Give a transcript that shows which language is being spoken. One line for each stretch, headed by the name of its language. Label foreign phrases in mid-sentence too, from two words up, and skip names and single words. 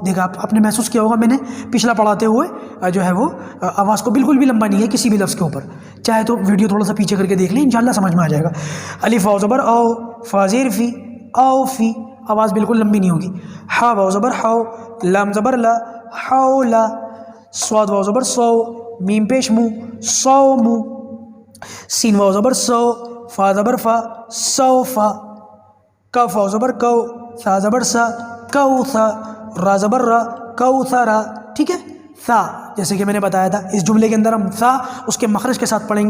Urdu: دیکھا آپ نے محسوس کیا ہوگا میں نے پچھلا پڑھاتے ہوئے جو ہے وہ آواز کو بالکل بھی لمبا نہیں ہے کسی بھی لفظ کے اوپر. چاہے تو ویڈیو تھوڑا سا پیچھے کر کے دیکھ لیں انشاءاللہ سمجھ میں آ جائے گا. الف واو زبر او, فا زیر فی, او فی, آواز بالکل لمبی نہیں ہوگی. ہا واو زبر ہو, لام زبر لا, حولا. صاد واو زبر سو, میم پیش مو, سو مو. سین واو زبر سو, فا زبر فا, سو فا. کاف واو زبر کو, سا زبر سا, کو سا. را زبر را, کو سا را. ٹھیک ہے. سا جیسے کہ میں نے بتایا تھا اس جملے کے اندر ہم سا اس کے مخرج کے ساتھ پڑھیں گے.